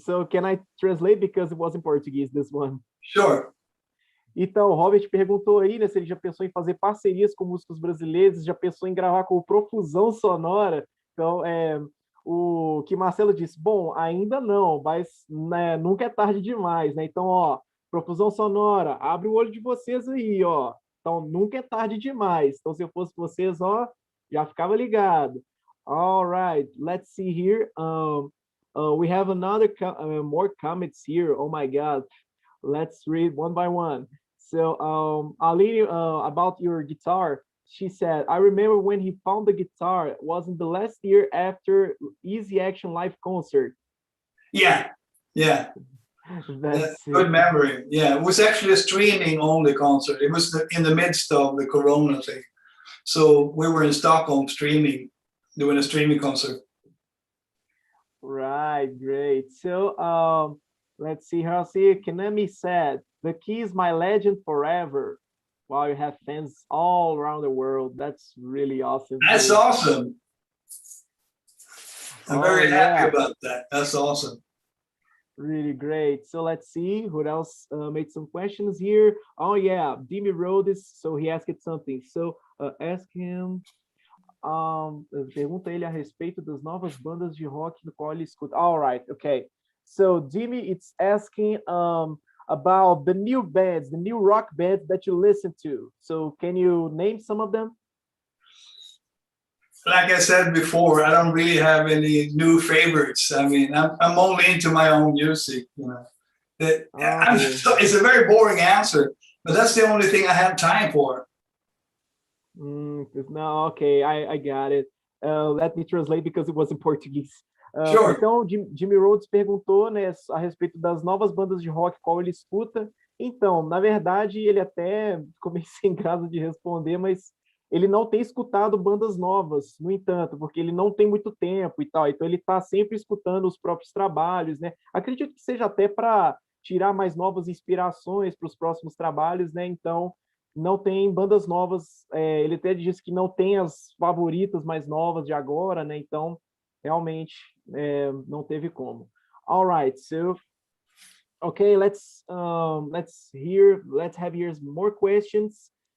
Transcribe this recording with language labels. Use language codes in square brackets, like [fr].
[en] So can I translate because it was in Portuguese, this one? Sure. [pt] Então, o Robert perguntou aí, né, se ele já pensou em fazer parcerias com músicos brasileiros, já pensou em gravar com o Profusão Sonora. Então, o que Marcelo disse, bom, ainda não, mas né, nunca é tarde demais, né? Então, ó, Profusão Sonora, abre o olho de vocês aí, ó. Então, nunca é tarde demais. Então, se eu fosse vocês, ó, já ficava ligado. [en] All right, let's see here. We have more comments here. Oh my God. Let's read one by one. So, Aline, about your guitar, she said, I remember when he found the guitar, it was in the last year after Easy Action live concert. Yeah, yeah. That's Good it. memory. Yeah, it was actually a streaming only concert. It was in the midst of the Corona thing. So we were in Stockholm doing a streaming concert. Right, great. So let's see how see Kanami said, the Key is my legend forever. Wow, you have fans all around the world. That's really awesome That's too. awesome. I'm Oh very happy yeah, about that. That's awesome. really great. So let's see who else made some questions here. Oh yeah, Dimi Rhodes. So he asked something. So ask him. [pt] Pergunta ele a respeito das novas bandas de rock no qual ele escuta. [en] All right, okay. So Jimmy, it's asking about the new bands, the new rock bands that you listen to. So can you name some of them? Like I said before, I don't really have any new favorites. I mean, I'm only into my own music. You know, Okay. it's a very boring answer, but that's the only thing I have time for. No, okay, I got it. Let me translate because it was in Portuguese. Sure. [pt] Então, Jimmy Rhodes perguntou, né, a respeito das novas bandas de rock qual ele escuta. Então, na verdade, ele até ficou meio sem graça de responder, mas ele não tem escutado bandas novas, no entanto, porque ele não tem muito tempo e tal. Então, ele está sempre escutando os próprios trabalhos, né? Acredito que seja até para tirar mais novas inspirações para os próximos trabalhos, né? Então, não tem bandas novas. Ele até disse que não tem as favoritas mais novas de agora, né? Então, realmente, não teve como. [en] All right, so okay, let's have here more questions.